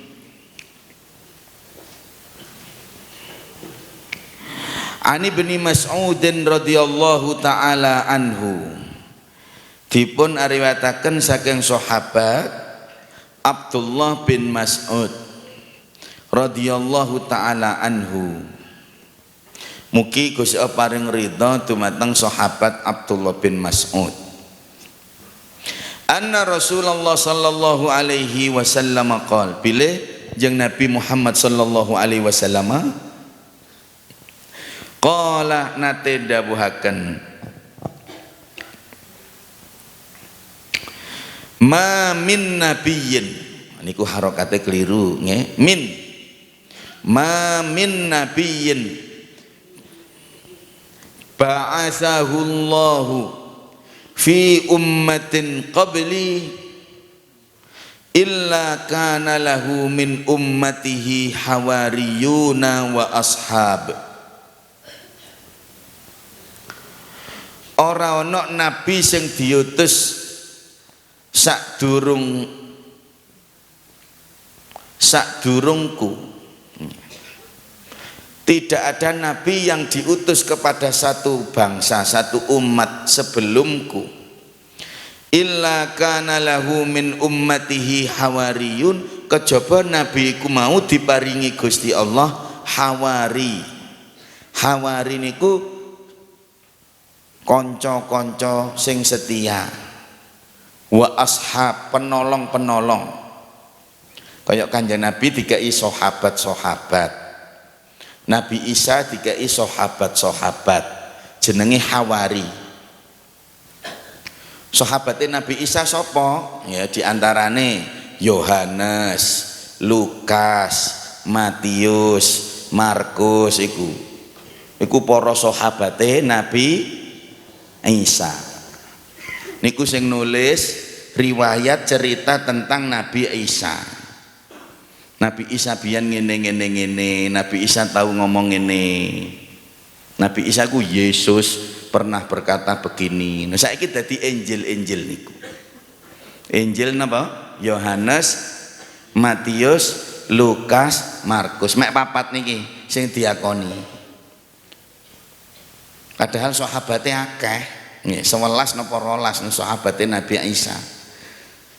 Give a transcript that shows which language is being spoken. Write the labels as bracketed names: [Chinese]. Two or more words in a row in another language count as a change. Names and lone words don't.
[Javanese] Ani bin Mas'udin [Arabic] رضي الله تعالى عنه, [Javanese] dipun ariwataken saking sahabat Abdullah bin Mas'ud [Arabic] رضي الله تعالى عنه. [Javanese] Mugi Gusti Allah paring ridha dumateng sahabat Abdullah bin Mas'ud. [Arabic] أن رسول الله صلى الله عليه وسلم قال, [Javanese] bilih jeung [Arabic] Nabi Muhammad صلى الله عليه وسلم [Javanese] qala nate dawuhaken, [Arabic] ما من نبي, [Javanese] niku harokate keliru nggih, [Arabic] من ما من نبي بعثه الله في أمة قبلي إلا كان له من أمته حواريون وأصحاب. [Javanese] Ora ana nabi sing diutus sadurungku. [Indonesian] Tidak ada nabi yang diutus kepada satu bangsa, satu umat sebelumku. [Arabic] إلا كان له من أمته حواريون, [Javanese] kejaba nabi ku mau diparingi Gusti Allah hawari. Hawari niku konco-konco sing setia, [Arabic] وأصحاب [Javanese] penolong-penolong. Kayak Kanjeng Nabi dikai sahabat-sahabat, Nabi Isa dikai sahabat-sahabat, jenenge hawari. [Indonesian] Sahabatnya Nabi Isa sapa? [Javanese] Ya diantarane Yohanes, Lukas, Matius, Markus iku para sahabate Nabi Isa. Niku sing nulis riwayat cerita tentang Nabi Isa. Nabi Isa biyen ngene, Nabi Isa tahu ngomong ngene. [Indonesian] Nabi Isa ku Yesus pernah berkata begini. [Javanese] Nah saiki dadi Injil niku. Injil napa? Yohanes, Matius, Lukas, Markus. Mek papat niki sing diakoni. Padahal sahabatnya akeh, nggih 11 napa 12 sahabatnya Nabi Isa.